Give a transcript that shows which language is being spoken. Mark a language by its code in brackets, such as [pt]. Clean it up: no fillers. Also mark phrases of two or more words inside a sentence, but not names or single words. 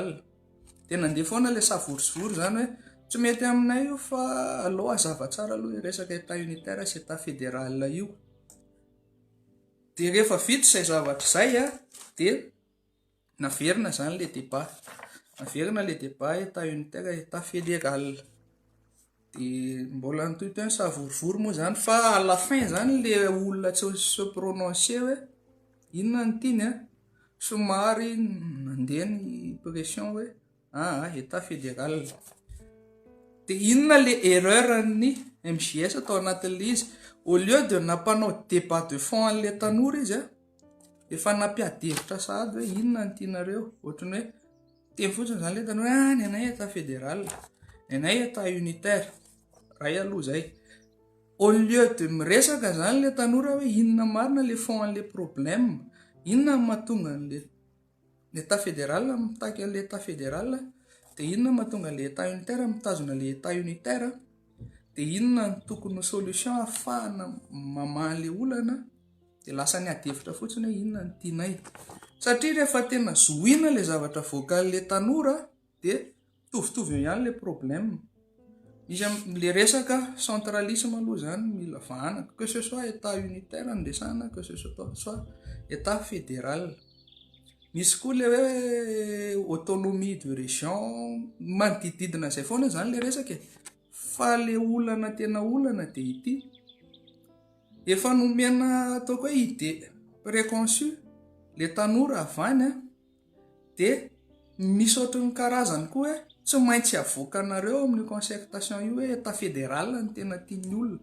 [mg] De nandeha foana le savorisory zany hoe tsy mety aminay io fa aleo azava tsara aloha resaka [fr] état unitaire [mg] sy [fr] état fédéral [mg] io. De rehefa vita izay zavatra izay de naverina zany le débat. Naverina le débat [fr] état unitaire état fédéral. [mg] De mbola nitohitoy savorivory moa zany fa [fr] à la fin [mg] zany le olona tsy [fr] se prononcer [mg] hoe inona ny tiny somary nandeha ny pression hoe [fr] état fédéral. [mg] De inona le erreur ny MJS atao anatin'le izy [fr] au lieu de [mg] nampanao [fr] débat de fond [mg] an'le tanora izy efa nampiadevitra sahady hoe inona ny tianareo. Ohatrany hoe teny fotsiny zany le tanora ny anay [fr] état fédéral, [mg] ny anay [fr] état unitaire. [mg] Ray aloha zay. [fr] Au lieu de [mg] miresaka zany le tanora hoe inona marina le fond an'le problème, inona mahatonga an'le [fr] l'état fédéral [mg] mitaky an'le [fr] état fédéral, [mg] de inona mahatonga le [fr] état unitaire [mg] mitazona le [fr] état unitaire, [mg] de inona ny tokony solution ahafahana mamaha le olana, de lasa ny adevitra fotsiny hoe inona ny tianay. Satria rehefa tena zohina le zavatra voakan'le tanora de mitovitovy ihany le problème. Izy le resaka centralisme aloha zany mila vahanaka, [fr] que ce soit état unitaire andesana, que ce soit état fédéral. [mg] Misy koa le hoe [fr] autonomie de région, [mg] manodididina zay foana zany le resaka fa le olana tena olana de ity efa nomena ataoko hoe [fr] idée préconçue [mg] le tanora avany de misy ohatrany karazany koa hoe tsy maintsy avoakanareo amin'ny concertation io hoe [fr] état fédéral [mg] ny tena tiany olona.